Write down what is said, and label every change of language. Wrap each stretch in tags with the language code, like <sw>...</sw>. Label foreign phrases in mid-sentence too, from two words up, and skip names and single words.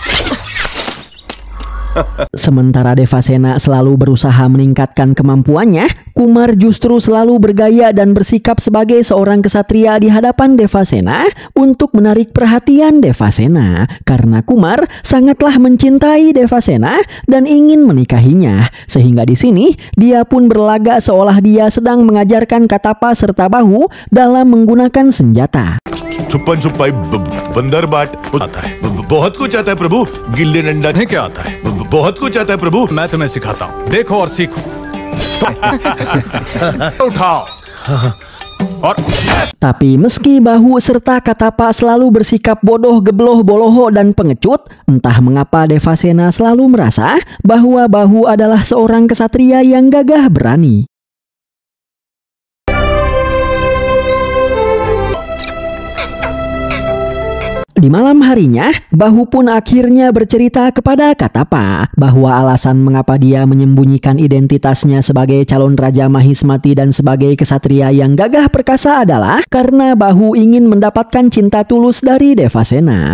<id>Sementara Devasena selalu berusaha meningkatkan kemampuannya, Kumar justru selalu bergaya dan bersikap sebagai seorang kesatria di hadapan Devasena untuk menarik perhatian Devasena. Karena Kumar sangatlah mencintai Devasena dan ingin menikahinya. Sehingga di sini dia pun berlagak seolah dia sedang mengajarkan Katapa serta Bahu dalam menggunakan senjata.</id> <hi>छुपन छुपाई बंदर बाट बहुत कुछ आता है प्रभु गिल्ली डंडा नहीं क्या आता है बहुत कुछ आता है प्रभु मैं तुम्हें सिखाता हूँ देखो और सीखो उठाओ और</hi> <id>Tapi meski Bahu serta Katapa selalu bersikap bodoh, gebloh, boloho, dan pengecut, entah mengapa Devasena selalu merasa bahwa Bahu adalah seorang kesatria yang gagah berani. Di malam harinya, Bahu pun akhirnya bercerita kepada Katapa bahwa alasan mengapa dia menyembunyikan identitasnya sebagai calon Raja Mahismati dan sebagai kesatria yang gagah perkasa adalah karena Bahu ingin mendapatkan cinta tulus dari Devasena.</id>